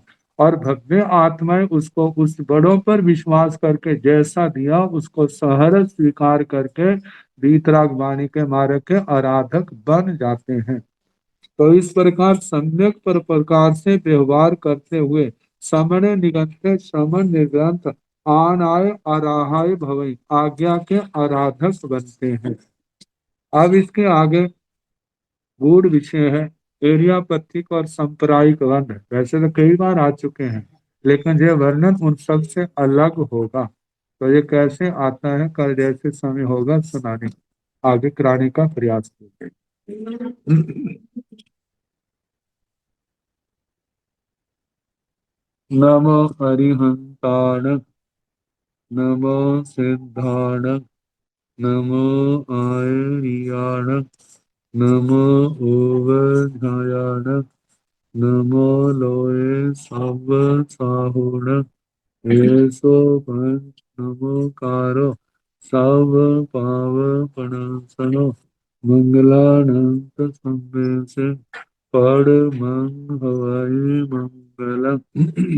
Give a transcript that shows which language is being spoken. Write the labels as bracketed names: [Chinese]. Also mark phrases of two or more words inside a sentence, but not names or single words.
[Hindi] और भव्य आत्माएं उसको उस बड़ों पर विश्वास करके जैसा दिया उसको सहर्ष स्वीकार करके वीतराग वाणी के मार्ग के आराधक बन जाते हैं। तो इस प्रकार सम्यक पर प्रकार से व्यवहार करते हुए [Prakrit languages] समणे निगंते श्रमण निगंत आन आय आराहाय भवई, [Hindi] आज्ञा के आराधक बनते हैं। अब इसके आगे गूढ़ विषय है। एरिया पथिक और सांप्रदायिक वर्ण वैसे तो कई बार आ चुके हैं, लेकिन यह वर्णन उन सब से अलग होगा। तो ये कैसे आता है, कल जैसे समय होगा सुनाने आगे कराने का प्रयास करेंगे। [Prakrit languages] नमो अरिहंताण, नमो सिद्धाण, नमो आयर्याण, नमो ओवध्यायाण, नमो लोये सव साहुण, एसो पंच नमोकारो सव पावपणासनो, मंगलानंत संवेसे परमं हवै मंगलम्।